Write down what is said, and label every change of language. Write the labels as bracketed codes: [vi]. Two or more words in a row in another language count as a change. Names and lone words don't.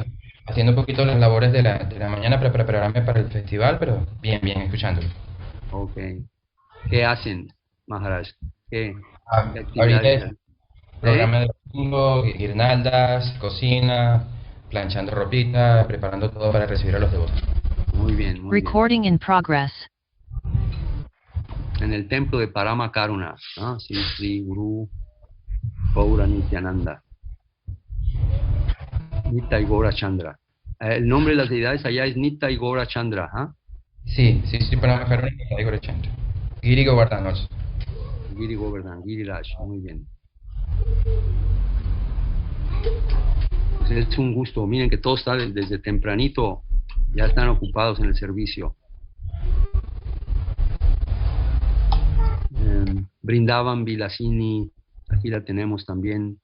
[es] Haciendo un poquito las labores de la mañana para prepararme para el festival, pero bien, escuchándolo. Ok. ¿Qué hacen, Maharaj? ¿Qué Ahorita es programa de domingo, guirnaldas, cocina, planchando ropita, preparando todo para recibir a los devotos. Muy bien. [en] Recording in progress. [es] En el templo de Parama Karuna, ¿no? Sri Guru Gaura Nityananda. Nitya y Gaura Chandra. El nombre de las deidades allá es Nitya y Gaura Chandra, ¿ah? Sí, Parama Karuna y Gaura Chandra. Giri Govardhan also. Giri Govardhan, Giri Raj, muy bien. Pues es un gusto, miren que todos están desde tempranito. Ya están ocupados en el servicio. Brindavan Vilasini, aquí la tenemos también.